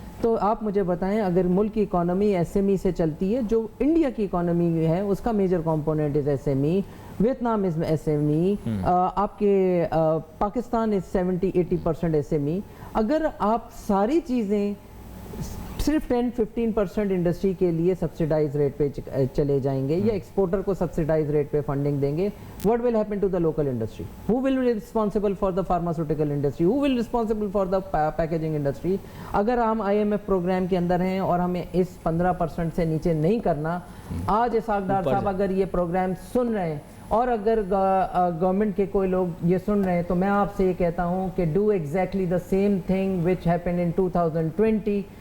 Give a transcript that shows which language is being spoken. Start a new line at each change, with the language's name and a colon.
Urdu: تو آپ مجھے بتائیں اگر ملک کی اکانومی ایس ایم ای سے چلتی ہے, جو انڈیا کی اکانومی ہے اس کا major component is S M E, Vietnam is S M E, آپ کے پاکستان از 70-80% ایس ایم ای. اگر آپ ساری چیزیں صرف 10-15% انڈسٹری کے لیے سبسیڈائز ریٹ پہ چلے جائیں گے یا ایکسپورٹر کو سبسیڈائز ریٹ پہ فنڈنگ دیں گے,
English: what will happen to the local industry? Who will be responsible for the pharmaceutical industry? Who will be responsible for the packaging industry?
Urdu: اگر ہم IMF پروگرام کے اندر ہیں اور ہمیں اس 15% سے نیچے نہیں کرنا, آج اسحاق ڈار صاحب اگر یہ پروگرام سن رہے ہیں اور اگر گورنمنٹ کے کوئی لوگ یہ سن رہے ہیں, تو میں آپ سے یہ کہتا ہوں کہ
English: Do exactly the same thing which happen in 2020.